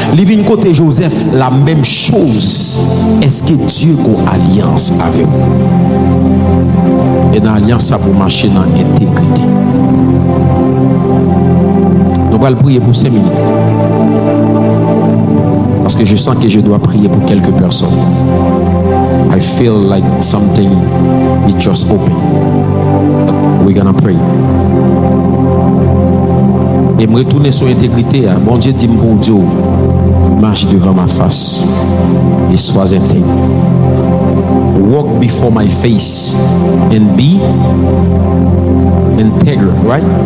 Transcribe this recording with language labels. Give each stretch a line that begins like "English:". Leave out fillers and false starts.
French: Il vient côté Joseph, la même chose. Est-ce que Dieu a une alliance avec vous? Et dans l'alliance, ça pour marcher dans l'intégrité. Nous allons prier pour 5 minutes. Parce que je sens que je dois prier pour quelques personnes.
English: I feel like something it just opened. We're gonna pray.
French: Et me retourner sur l'intégrité. Bon Dieu dit mon Dieu, marche devant ma face et sois intègre.
English: Walk before my face and be integral, right?